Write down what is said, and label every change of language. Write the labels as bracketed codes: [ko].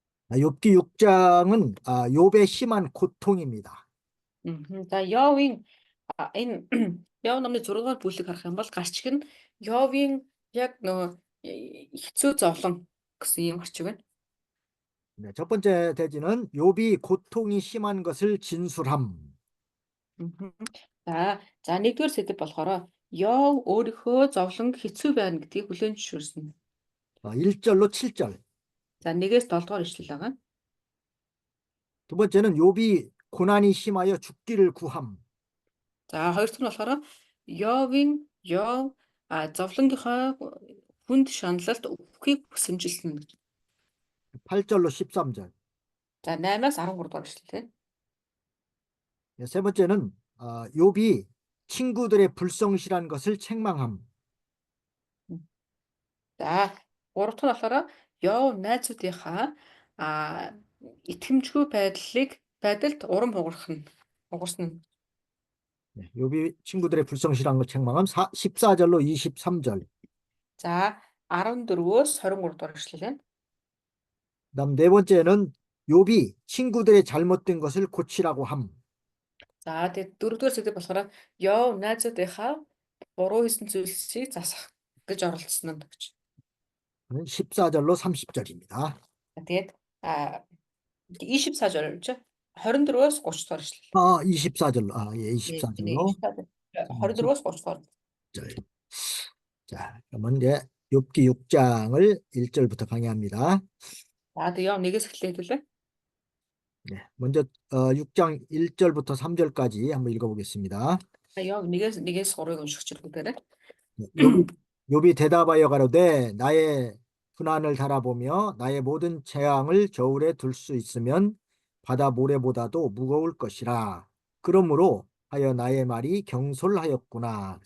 [ko] 욥기 6장은 욥의 심한 고통입니다. [mn] За, Явын энэ Яв номны 6 дугаар бүлэг харах юм бол гарчиг нь Явын яг нөгөө хэцүү зовлон гэсэн юм гарчиг байна. [ko] 네, 첫 번째 대지는 욥이 고통이 심한 것을 진술함. [mn] За, нэгдүгээр сэдэв болохоор Яв өөрийнхөө зовлон хэцүү байна гэдгийг хүлээн зөвшөөрсөн. [ko] 1절로 7절. [mn] За, 1-ээс 7 дугаар ишлэл байгаа. [ko] 두 번째는 욥이 고난이 심하여 죽기를 구함. [mn] За, хоёр дахь нь болохоор Явын зовлонгийнхаа хүнд шаналлалт өгөхийг хүсэмжилсэн гэж. [ko] 8절로 13절. [mn] За, 8-аас 13 дугаар ишлэл. [ko] 네, 세 번째는 욥이 친구들의 불성실한 것을 책망함. [mn] За, гурав дахь нь болохоор Яв найзуудынхаа итгэмжгүй байдалд урам хугарсан. [ko] 네, 욥이 친구들의 불성실한 것 책망함. 14절로 23절. [mn] За, 14-өөс 23 дугаар ишлэл байна. [ko] 그다음 네 번째는 욥이 친구들의 잘못된 것을 고치라고 함. [mn] За, тэгээд дөрөвдүгээр сэдэв болохоор Яв найзуудынхаа буруу хийсэн зүйлсийг засах гэж оролцсон нь гэж. [ko] 14절로 30절입니다. [mn] Тэгээд [ko] 24절 [mn] гэж 24-өөс 30 дугаар ишлэл. [ko] 24절로. 예, 24절로 [mn] 24-өөс 30 дугаар. [ko] 자, 그러면 이제 욥기 6장을 1절부터 강의합니다. [mn] За, тэгээд Яв 1-ээс эхлэе хэлээ. [ko] 네, 먼저 6장 1절부터 3절까지 한번 읽어보겠습니다. [mn] Яв 1-ээс 3-ыг уншиж хэлбэрээр. [ko] 욥이 대답하여 가로되 나의 분한을 달아보며 나의 모든 재앙을 저울에 둘 수 있으면 바다 모래보다도 무거울 것이라. 그러므로 하여 나의 말이 경솔하였구나.